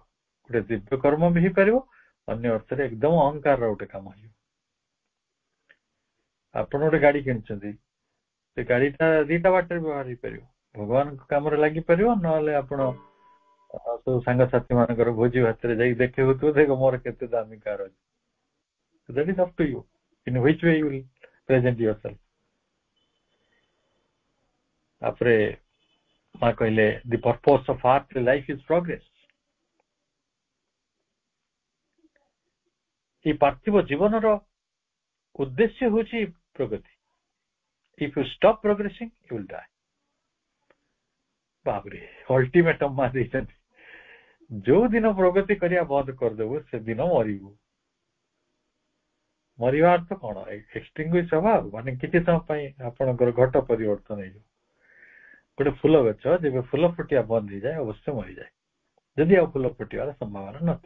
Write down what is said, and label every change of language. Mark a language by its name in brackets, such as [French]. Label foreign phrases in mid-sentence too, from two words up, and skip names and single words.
[Odia] ଗୋଟେ ଦିବ୍ୟ କର୍ମ ବି ହେଇପାରିବ, ଅନ୍ୟ ଅର୍ଥରେ ଏକଦମ ଅହଙ୍କାର ଗୋଟେ କାମ ହେଇଯିବ। ଆପଣ ଗୋଟେ ଗାଡି କିଣିଛନ୍ତି, ସେ ଗାଡିଟା 2ଟା ବାଟରେ ବ୍ୟବହାର ହେଇପାରିବ। ଭଗବାନଙ୍କ କାମରେ ଲାଗିପାରିବ, ନହେଲେ ଆପଣ ସବୁ ସାଙ୍ଗସାଥି ମାନଙ୍କର ଭୋଜି ଭାତରେ ଯାଇକି ଦେଖେଇଉଥିବ, ଦେଖ ମୋର କେତେ ଦାମୀ କାର ଅଛି। [English] That is up to you in which way you will present yourself. [Odia] ତାପରେ ମା କହିଲେ, [English] the purpose of earthly life is progress. [Odia] এই ପାର୍ଥିବ ଜୀବନର ଉଦ୍ଦେଶ୍ୟ ହେଉଛି ପ୍ରଗତି। [English] If you stop progressing, you will die. [Odia] ବାବରେ, ଅଲ୍ଟିମେଟମ ମା ଦେଇଛନ୍ତି। ଯୋଉ ଦିନ ପ୍ରଗତି କରିବା ବନ୍ଦ କରିଦେବୁ, ସେଦିନ ମରିବୁ। ମରିବା ଅର୍ଥ କଣ? ଏକ୍ସଟିଙ୍ଗୁଇଶ ହବା, ମାନେ କିଛି ସମୟ ପାଇଁ ଆପଣଙ୍କର ଘଟ ପରିବର୍ତ୍ତନ ହେଇଯିବ। ଗୋଟେ ଫୁଲ ଗଛ ଯେବେ ଫୁଲ ଫୁଟିବା ବନ୍ଦ ହେଇଯାଏ, ଅବଶ୍ୟ ମରିଯାଏ, ଯଦି ଆଉ ଫୁଲ ଫୁଟିବାର ସମ୍ଭାବନା ନଥିବ।